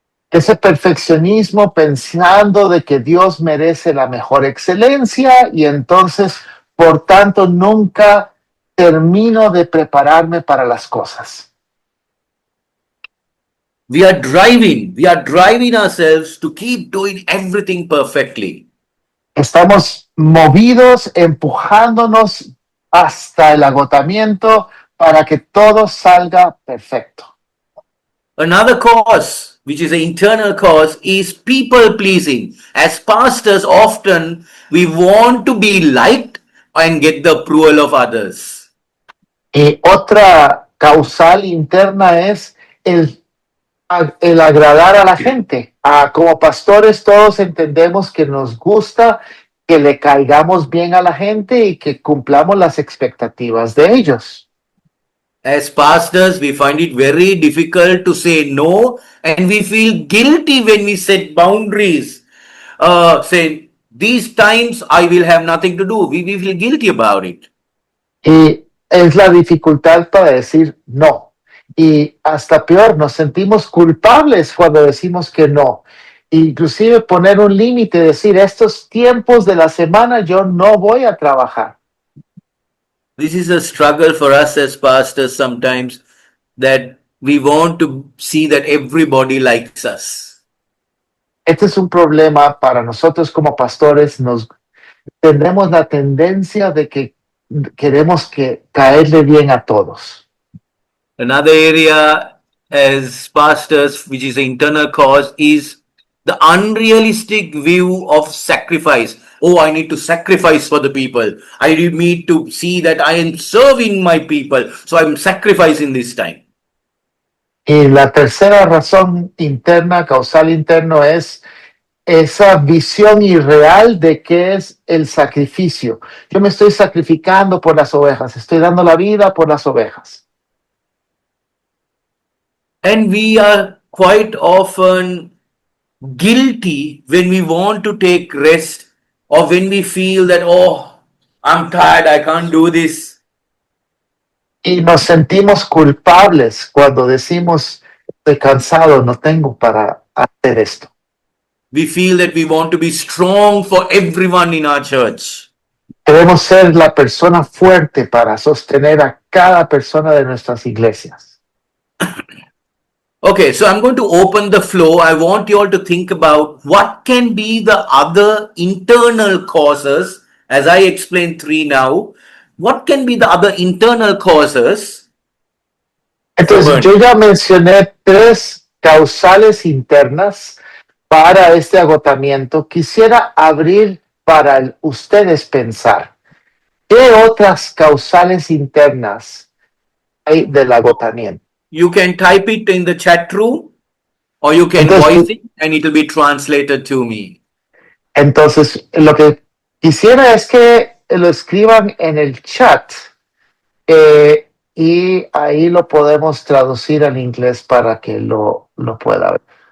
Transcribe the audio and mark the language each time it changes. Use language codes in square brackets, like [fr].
[es] Ese perfeccionismo pensando de que Dios merece la mejor excelencia y entonces, por tanto, nunca termino de prepararme para las cosas. [en] We are driving ourselves to keep doing everything perfectly. [es] Estamos movidos, empujándonos hasta el agotamiento para que todo salga perfecto. [en] Another cause, which is an internal cause, is people pleasing. As pastors, often we want to be liked and get the approval of others. [es] Y otra causal interna es el agradar a la gente. Como pastores todos entendemos que nos gusta que le caigamos bien a la gente y que cumplamos las expectativas de ellos. [en] As pastors, we find it very difficult to say no, and we feel guilty when we set boundaries. Say, these times I will have nothing to do. We feel guilty about it. [es] Y es la dificultad para decir no. Y hasta peor, nos sentimos culpables cuando decimos que no. Inclusive poner un límite, decir, estos tiempos de la semana yo no voy a trabajar. [en] This is a struggle for us as pastors sometimes, that we want to see that everybody likes us. [es] Este es un problema para nosotros como pastores. Tendremos la tendencia de que queremos caerle bien a todos. [en] Another area as pastors, which is an internal cause, is the unrealistic view of sacrifice. oh, I need to sacrifice for the people. I need to see that I am serving my people. So I'm sacrificing this time. [es] Y la tercera razón interna, causal interno, es esa visión irreal de qué es el sacrificio. Yo me estoy sacrificando por las ovejas, estoy dando la vida por las ovejas. [en] And we are quite often guilty when we want to take rest or when we feel that, oh, I'm tired, I can't do this. [es] Y nos sentimos culpables cuando decimos, estoy cansado, no tengo para hacer esto. [en] We feel that we want to be strong for everyone in our church. [es] Queremos ser la persona fuerte para sostener a cada persona de nuestras iglesias. [en] Okay, so I'm going to open the floor. I want you all to think about what can be the other internal causes, as I explained 3 now. What can be the other internal causes? [es] Entonces, yo ya mencioné 3 causales internas para este agotamiento. Quisiera abrir para ustedes pensar, ¿qué otras causales internas hay del agotamiento? [en] You can type it in the chat room or you can voice it and it will be translated to me. [es] Entonces, lo que quisiera es que lo escriban en el chat y ahí lo podemos traducir al inglés para que lo pueda ver.